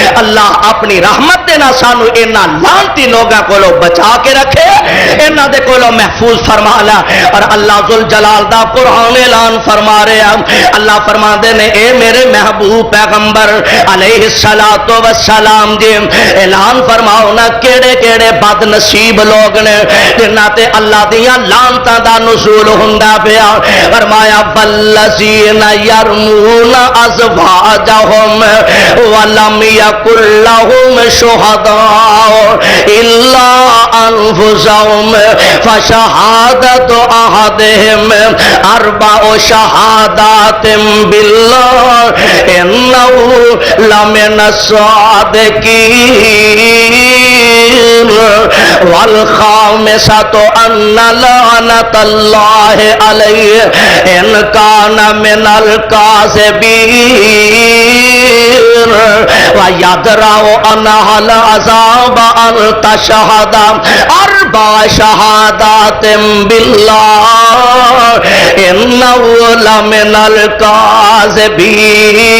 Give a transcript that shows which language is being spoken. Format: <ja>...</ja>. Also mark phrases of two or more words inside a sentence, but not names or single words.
<pa>اللہ اپنی رحمت دے نہ سانو انہاں لعنتی لوگاں کولوں بچا کے رکھے، انہاں دے کولوں محفوظ فرما لا۔ اور اللہ ذوالجلال دا قرآن اعلان فرما رہا، اللہ فرما دے نے اے میرے محبوب پیغمبر</pa> <ar>علیہ الصلوۃ والسلام</ar> <pa>جی اعلان فرماؤ نا کیڑے کیڑے بد نصیب لوگ نے جنہاں تے اللہ دیاں لعنتاں دا نزول ہوندا پیا۔</pa> <ar>فرمایا والذین یرمون ازواجہم ولم یکن لہم شہداء الا انفسہم فشہادت احدہم اربع شہادات باللہ انہ لمن الصادقین والخامسۃ ان لعنت اللہ علیہ ان کان من الکاذبین ویدرأ عنہا العذاب ان تشہد اربع شہادات باللہ انہ لمن الکاذبین۔</ar>